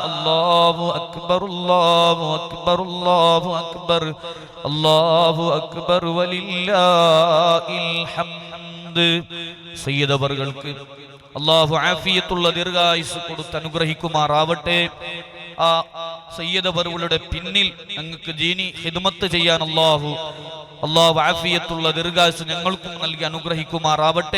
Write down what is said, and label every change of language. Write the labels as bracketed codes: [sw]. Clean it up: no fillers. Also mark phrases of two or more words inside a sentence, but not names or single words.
[ar] الله أكبر الله أكبر الله أكبر الله أكبر ولله الحمد. [ml] സയ്യിദ് അവർക്ക് അല്ലാഹു ആഫിയത്തുള്ള ദീർഘായുസ്സ് കൊടുത്ത് അനുഗ്രഹിക്കുമാറാവട്ടെ. ആ സയ്യിദ് അവരുടെ പിന്നിൽ ഞങ്ങൾക്ക് ദീനി ഖിദ്മത്ത് ചെയ്യാൻ അല്ലാഹു അല്ലാഹു ആഫിയത്തുള്ള ദീർഘായുസ്സ് ഞങ്ങൾക്കും നൽകി അനുഗ്രഹിക്കുമാറാവട്ടെ.